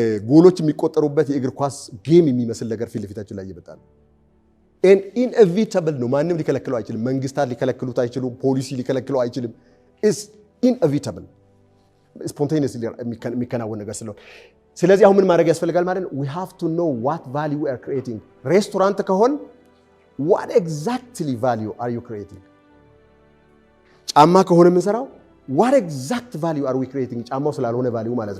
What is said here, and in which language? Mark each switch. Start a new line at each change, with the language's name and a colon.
Amharic: ጎሎች የሚቆጠሩበት የእግር ኳስ ጌም የሚመስል ነገር ፊት ለፊታችን ላይ እየመጣ ነው። ኢንኤቪታብል ነው። ማንም ሊከለክለው አይችልም። መንግስታት ሊከለክሉት አይችሉም። ፖሊሲ ሊከለክለው አይችልም። ኢስ ኢንኤቪታብል ስፖንቴኒየስሊ የሚከናወን ነገር ስለሆነ ስለዚህ አሁን ምን ማድረግ ያስፈልጋል ማለት ነው?
English: we have to know what value we are creating።
Amharic: ሬስቶራንት ከሆን
English: what exactly value are you creating?
Amharic: ጫማ ከሆነ የምንሰራው
English: what exact value are we creating?
Amharic: ጫማው ስላልሆነ value ማለት ነው።